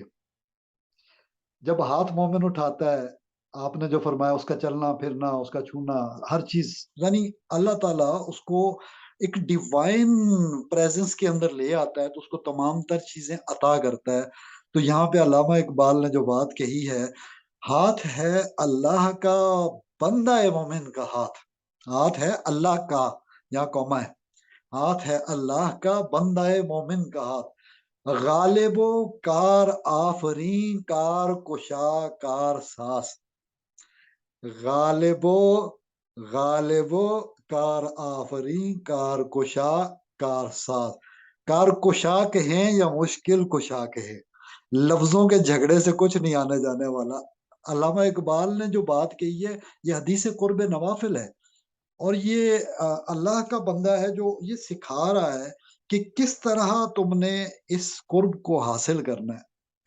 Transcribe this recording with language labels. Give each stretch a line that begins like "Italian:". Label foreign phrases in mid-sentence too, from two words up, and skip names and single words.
Urdu: جب ہاتھ مومن اٹھاتا ہے، آپ نے جو فرمایا اس کا چلنا پھرنا، اس کا چھونا، ہر چیز، یعنی اللہ تعالیٰ اس کو ایک
English: divine presence
Urdu: کے اندر لے آتا ہے تو اس کو تمام تر چیزیں عطا کرتا ہے. تو یہاں پہ علامہ اقبال نے جو بات کہی ہے، ہاتھ ہے اللہ کا بندہ مومن کا ہاتھ ہے اللہ کا، یہاں کوما ہے، ہاتھ ہے اللہ کا بندہ مومن کا ہاتھ، غالب و کار آفرین کار کشا کار ساس. غالب و کار آفرین کار کشا کار ساز. کار کشا کہیں یا مشکل کشا کہیں، لفظوں کے جھگڑے سے کچھ نہیں آنے جانے والا. علامہ اقبال نے جو بات کہی ہے یہ حدیث قرب نوافل ہے، اور یہ اللہ کا بندہ ہے جو یہ سکھا رہا ہے کہ کس طرح تم نے اس قرب کو حاصل کرنا ہے.